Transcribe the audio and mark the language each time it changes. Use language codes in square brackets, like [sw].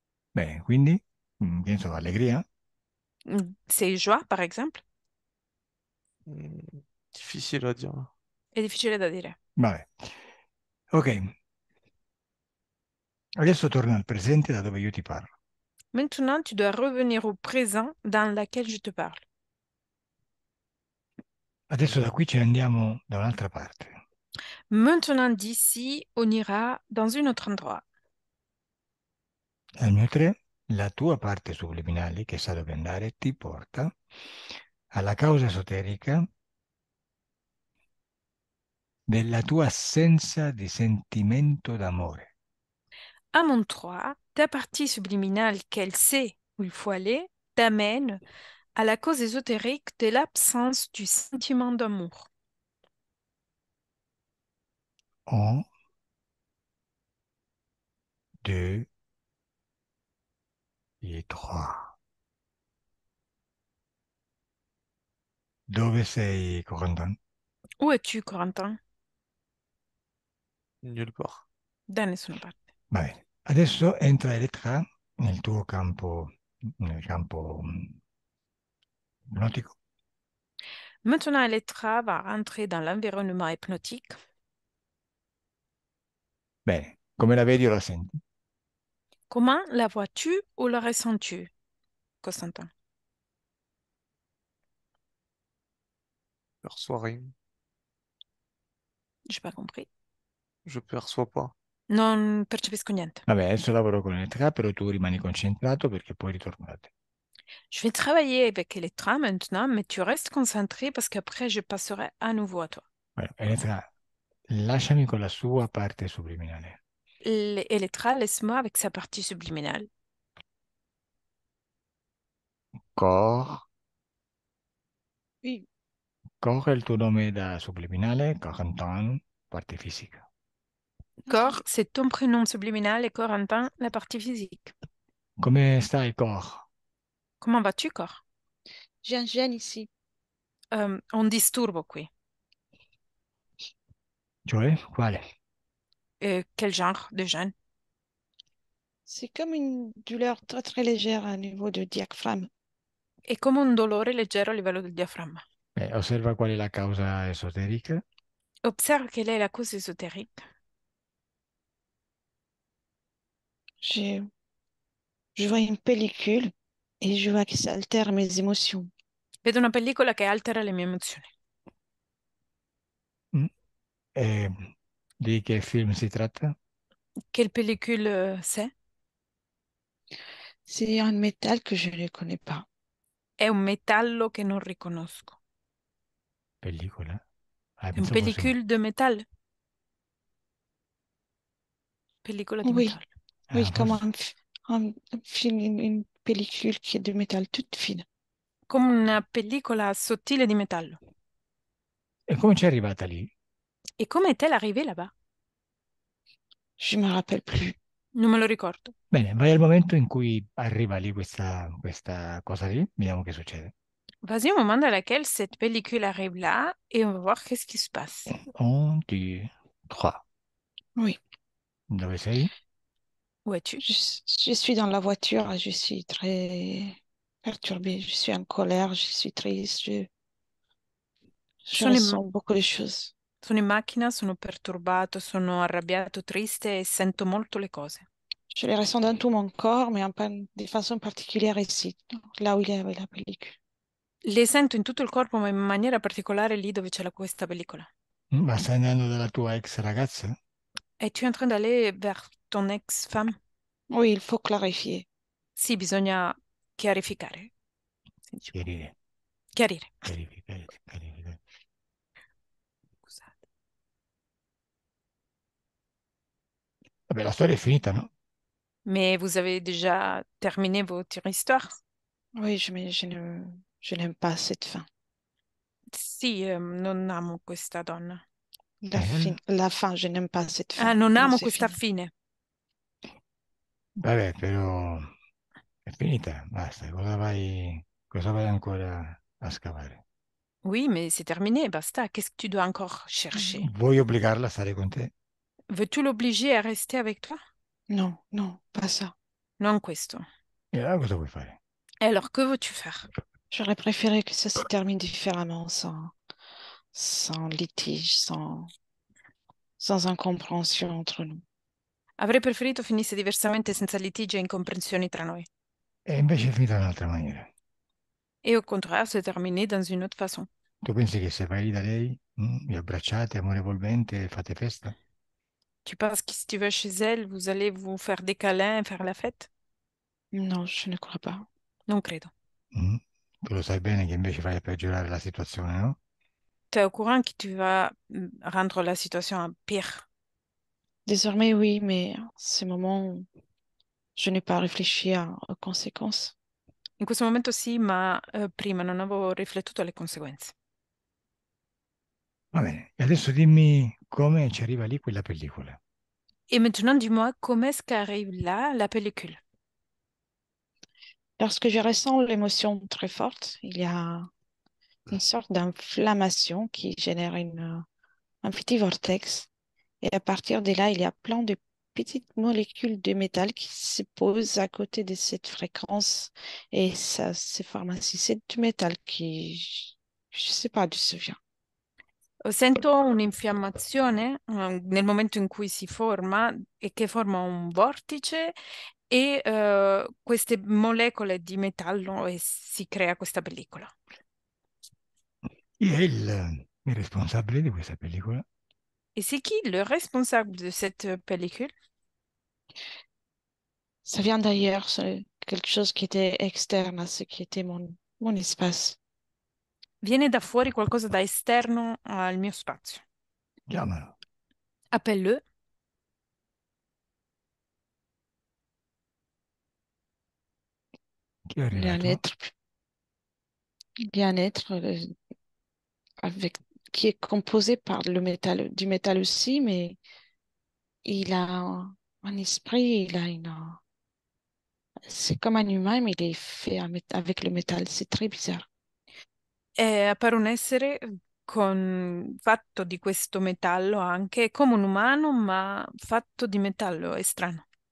[it] Bene, quindi, che ne so, allegria? [fr] C'est joie, par exemple? Hmm, difficile à dire. [it] È difficile da dire. Vabbè. Ok, adesso torna al presente da dove io ti parlo. [fr] Maintenant, tu dois revenir au présent dans lequel je te parle. [it] Adesso da qui ce ne andiamo da un'altra parte. [fr] Maintenant, d'ici, on ira dans un autre endroit. [it] Al mio 3, la tua parte subliminale, che sa dove andare, ti porta alla causa esoterica della tua assenza di sentimento d'amore. [fr] À mon 3, ta partie subliminale qu'elle sait où il faut aller t'amène à la cause ésotérique de l'absence du sentiment d'amour. Un, deux et trois. [it] Dove sei, Corentin? [fr] Où es-tu, Corentin? Nulle part. [it] Da nessuna parte. Va bene. Adesso entra Elettra nel campo ipnotico. [fr] Maintenant, Elettra va rentrer dans l'environnement hypnotique. [it] Bene, come la vedi o la senti? [fr] Comment la vois-tu ou la ressens-tu, Constantin? perçois rien. J'ai pas compris. Je perçois pas. [it] Non percepisco niente. Vabbè, adesso lavoro con l'elettricità, però tu rimani concentrato perché poi ritornate. [fr] Je vais travailler avec Electra maintenant, mais tu restes concentré parce qu'après, je passerai à nouveau à toi. [it] Bueno, Elettra, lasciami con la sua parte subliminale. [fr] Electra, laisse-moi avec sa partie subliminale. [it] Cor, [fr] Oui, [it] coge il tuo nome da subliminale, Corentin, parte fisica. [fr] Corps, c'est ton prénom subliminal et Corentin, la partie physique. [it] Come stai, Cor? [fr] Comment vas-tu, Corps? j'ai un gène ici. [it] Un disturbo qui. Cioè, quale? [fr] Quel genre de gène? C'est comme une douleur très très légère à niveau de diaphragme. [it] È come un dolore leggero a livello del diaframma. Osserva qual è la causa esoterica. [fr] Observe quelle est la cause ésotérique. J'ai- Je vois une pellicule et je vois que ça altère mes émotions. [it] Vedo una pellicola che altera le mie emozioni. Mm. E di che film si tratta? [fr] Quelle pellicule c'est? C'est un métal que je ne connais pas. [it] È un metallo che non riconosco. Pellicola? Ah, [fr] Une [it] pensavo fosse... [fr] pellicule de métal. [it] Pellicola di [fr] Oui, [it] metallo. [fr] oui, comme [it] forse... [fr] un film, une pellicule qui est de métal toute fine. [it] Come una pellicola sottile di metallo. E come ci è arrivata lì? [fr] E come est-elle arrivée là-bas? Je me rappelle plus. [it] Non me lo ricordo. Bene, vai al momento in cui arriva lì questa cosa lì, vediamo che succede. [fr] Vas-y au moment dans lequel cette pellicule arrive là et on va voir qu'est-ce qui se passe. 1, 2, 3. Oui, [it] Dove sei? [fr] Où es-tu? je suis dans la voiture et je suis très perturbée. Je suis en colère, je suis triste, je [it] Sono in, [fr] ressens beaucoup de choses. [it] sono in macchina, sono perturbato, sono arrabbiato, triste e sento molto le cose. [fr] Je les ressens dans tout mon corps, mais de façon particulière ici, là où il y avait la pellicule. [it] Le sento in tutto il corpo, ma in maniera particolare lì dove c'è questa pellicola. Ma stai andando dalla tua ex ragazza? [fr] Es-tu en train d'aller vers ton ex-femme? Oui, il faut clarifier. [it] Sì, bisogna chiarificare. Si dice. Chiarire, Chiarire. chiarificare. Scusate. Vabbè, la storia è finita, no? [fr] Mais vous avez déjà terminé votre histoire? Oui, je n'aime pas cette fin. [it] Sì, non amo questa donna. [fr] La fin, je n'aime pas cette fin. [it] Ah, non [fr] Comment [it] amo [fr] c'est [it] questa [fr] fini. [it] fine. Vabbè, però è finita, basta. Cosa vai ancora a scavare? [fr] Oui, mais c'est terminé, basta. Qu'est-ce que tu dois encore chercher? [it] Vuoi obbligarla a stare con te? [fr] Veux-tu l'obliger à rester avec toi? Non, non, pas ça. [it] Non questo. E allora cosa vuoi fare? [fr] Et alors, que veux-tu faire? J'aurais préféré que ça se termine différemment, sans litige, sans incompréhension entre nous. [it] Avrei preferito finisse diversamente senza litigi e incomprensioni tra noi. E invece è finita in un'altra maniera. [fr] Et au contraire, c'est terminé dans une autre façon. [it] Tu pensi che se vai da lei, vi abbracciate amorevolmente e fate festa? [fr] Tu penses que si tu vas chez elle, vous allez vous faire des câlins et faire la fête? Non, je ne crois pas. [it] Non credo. Mm? Tu lo sai bene che invece vai a peggiorare la situazione, no? [fr] Tu es au courant que tu vas rendre la situation pire. Désormais, oui, mais en ce moment, je n'ai pas réfléchi aux conséquences. [it] In questo momento sì, ma prima non avevo riflettuto alle conseguenze. Va bene, e adesso dimmi come ci arriva lì quella pellicola. [fr] Et maintenant, dis-moi, comment est-ce qu'arrive là la pellicule? Lorsque je ressens l'émotion très forte, il y a une sorte d'inflammation qui génère un petit vortex. Et à partir de là, il y a plein de petites molécules de métal qui se posent à côté de cette fréquence. Et ça se forme ainsi. C'est du métal qui, je ne sais pas d'où ça vient. [it] Sento un'infiammazione nel momento in cui si forma e che forma un vortice e queste molecole di metallo e si crea questa pellicola. Chi è il responsabile di questa pellicola? [fr] Et c'est qui le responsable de cette pellicule? Ça vient d'ailleurs, c'est quelque chose qui était externe à ce qui était mon espace. [it] Viene da fuori qualcosa da esterno al mio spazio. Chiamalo. [fr] Appelle-le. [it] Chi è [fr] Il y a un [it] arrivato? [fr] être, il y a un être avec, qui est composé par le métal, du métal aussi, mais il a un esprit, c'est comme un humain, mais il est fait avec le métal. C'est très bizarre. [it] Appare un essere fatto di questo metallo anche, come un umano, ma fatto di metallo, è strano.